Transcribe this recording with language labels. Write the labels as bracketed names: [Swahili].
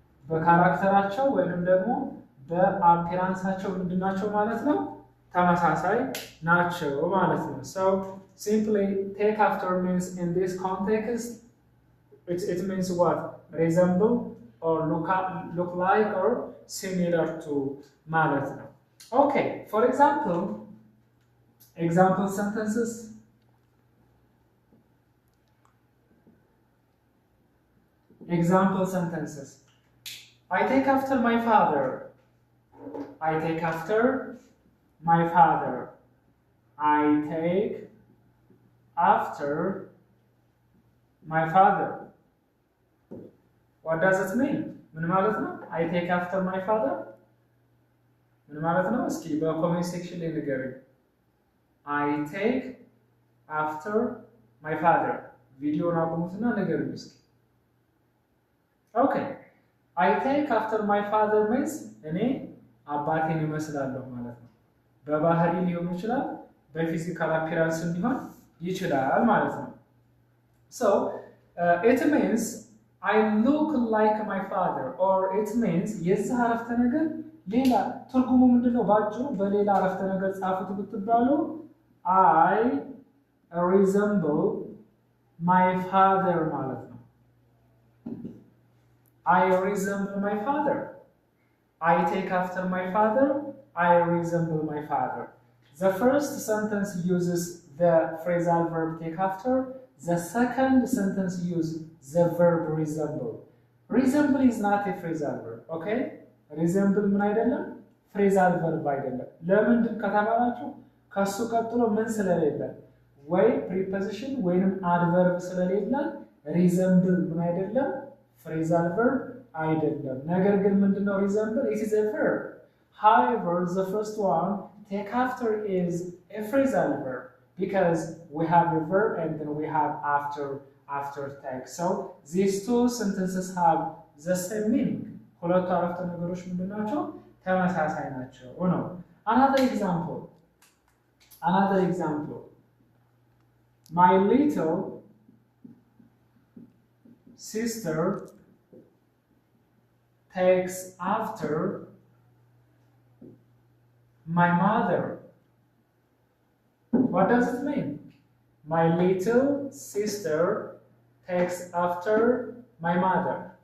[Amharic] በካራክተራቸው ወይንም ደግሞ በአፒራንሳቸው ምንድናቸው ማለት ነው? ተመሳሳይ ናቸው ማለት ነው። [English] So simply take after means in this context it means what? Resemble or look like or similar to [Amharic] ማለት ነው። [English] Okay, for example sentences. Example sentences. I take after my father. I take after my father. I take after my father. What does it mean? [Amharic] ምን ማለት ነው? [English] I take after my father [Amharic] ምን ማለት ነው? እስኪ በኮሜንት ሴክሽን ላይ ንገሩኝ። [English] I take after my father [Amharic] ቪዲዮውን አቁሙትና ንገሩኝ እስኪ። [English] Okay, I take after my father means [Amharic] እኔ አባቴን እመስላለሁ ማለት ነው። በባህሪ ሊሆን ይችላል፣ በፊዚካል አፒራንስ ሊሆን ይችላል ማለት ነው። [English] So it means I look like my father, or it means [Amharic] የዚህ አረፍተ ነገር ሌላ ትርጉሙ ምንድነው? ባጭሩ በሌላ አረፍተ ነገር ጻፉት ብትባሉ [English] I resemble my father [Amharic] ማለት ነው። [English] I resemble my father. I take after my father. I resemble my father. The first sentence uses the phrasal verb take after. The second sentence uses the verb resemble. Resemble is not a phrasal verb, okay? [Amharic] Resemble ምን አይደለም? phrasal verb አይደለም። ለምንድን ከተባላችሁ ከሱ ቀጥሎ ምን ስለሌለ ወይ preposition ወይንም adverb ስለሌለ resemble ምን አይደለም? phrasal verb አይደለም። ነገር ግን ምንድነው resemble? [English] It is a verb. However, the first one take after is a phrasal verb because we have a verb and then we have after take. So these two sentences have the same meaning. [Amharic] ሁለቱ አረፍተ ነገሮች ምንድናቸው? ተመሳሳይ ናቸው ነው። [English] Another example. Another example. My little sister takes after my mother. What does it mean? My little sister takes after my mother.